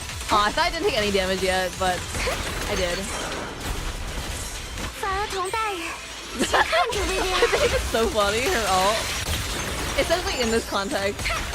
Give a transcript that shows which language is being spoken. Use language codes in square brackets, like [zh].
[en] Oh, I thought I didn't take any damage yet, but I did. [zh] 法厄同大人，请看着薇薇 [en] I think it's so funny, her ult. Especially in this context.